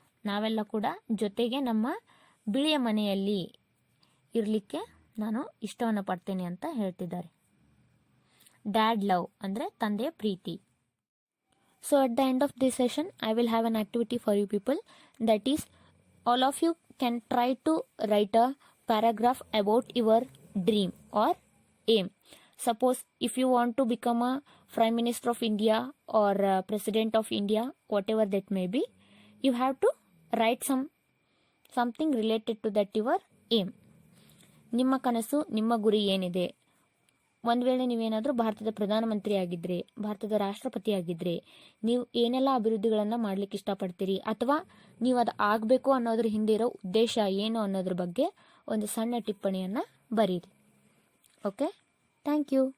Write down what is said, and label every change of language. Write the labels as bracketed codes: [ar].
[kn] ನಾವೆಲ್ಲ ಕೂಡ ಜೊತೆಗೆ ನಮ್ಮ ಬಿಳಿಯ ಮನೆಯಲ್ಲಿ ಇರಲಿಕ್ಕೆ ನಾನು ಇಷ್ಟವನ್ನು ಪಡ್ತೇನೆ ಅಂತ ಹೇಳ್ತಿದ್ದಾರೆ. [en] dad love [kn] ಅಂದರೆ ತಂದೆಯ ಪ್ರೀತಿ. [en] So at the end of this session I will have an activity for you people. That is, all of you can try to write a paragraph about your dream or aim. Suppose if you want to become a Prime Minister of India or President of India, whatever that may be, you have to write something related to that your aim. [kn] ನಿಮ್ಮ ಕನಸು, ನಿಮ್ಮ ಗುರಿ ಏನಿದೆ? ಒಂದು ವೇಳೆ ನೀವೇನಾದರೂ ಭಾರತದ ಪ್ರಧಾನಮಂತ್ರಿ ಆಗಿದ್ರೆ, ಭಾರತದ ರಾಷ್ಟ್ರಪತಿ ಆಗಿದ್ರೆ, ನೀವು ಏನೆಲ್ಲ ಅಭಿವೃದ್ಧಿಗಳನ್ನು ಮಾಡ್ಲಿಕ್ಕೆ ಇಷ್ಟಪಡ್ತೀರಿ, ಅಥವಾ ನೀವು ಅದು ಆಗಬೇಕು ಅನ್ನೋದ್ರ ಹಿಂದೆ ಇರೋ ಉದ್ದೇಶ ಏನು ಅನ್ನೋದ್ರ ಬಗ್ಗೆ ಒಂದು ಸಣ್ಣ ಟಿಪ್ಪಣಿಯನ್ನು ಬರೀರಿ. [en] Okay, thank you.